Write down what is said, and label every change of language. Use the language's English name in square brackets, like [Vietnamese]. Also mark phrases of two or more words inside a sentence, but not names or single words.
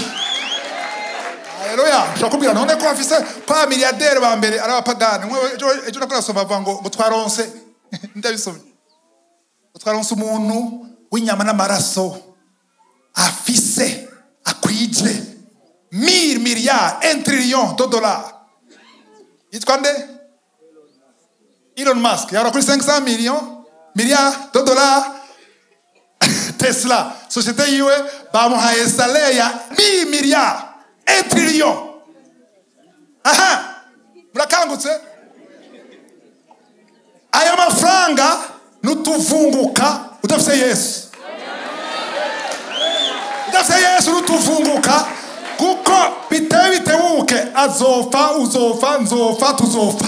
[Rundi] Haleluya. Shakubwira none ko afise kwa milliardaire ba mbere ari abapagani. Ejo nakora soma bavuga ngo twaronse ndabisomye. Twaronse umuntu w'inyama n'amaraso afise akwije 1000 [French] milliards, 1 trillion de dollars. [Rundi] Yitwa nde? Elon Musk. Yara kuri 500 [French] milliards de dollars. [Rundi] Tesla société yiwe bamuhaye salaire ya 1000 [French] milliards, 1 trillion. [Rundi] Murakangutse? Ayo mafaranga nutuvunguka udafise Yesu. Udafise Yesu nutuvunguka, kuko bitebuke azofa, uzofa, nzofa, tuzofa.